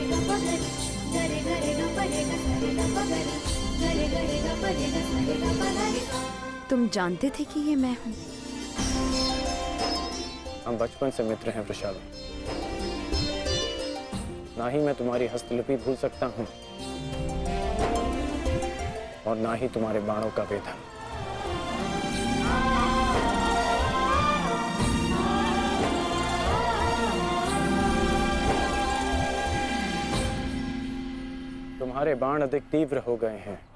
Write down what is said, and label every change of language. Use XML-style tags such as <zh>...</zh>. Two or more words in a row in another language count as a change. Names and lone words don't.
<hi>Gare gare ga pare ga sare ga pa gare, gare gare ga pare ga sare ga pa gare. तुम जानते थे कि ये मैं हूँ? हम बचपन से मित्र हैं वृषाली। ना ही मैं तुम्हारी हस्तलिपि भूल सकता हूँ और ना ही तुम्हारे बाणों का वेदन। तुम्हारे बाण अधिक तीव्र हो गए हैं।</hi>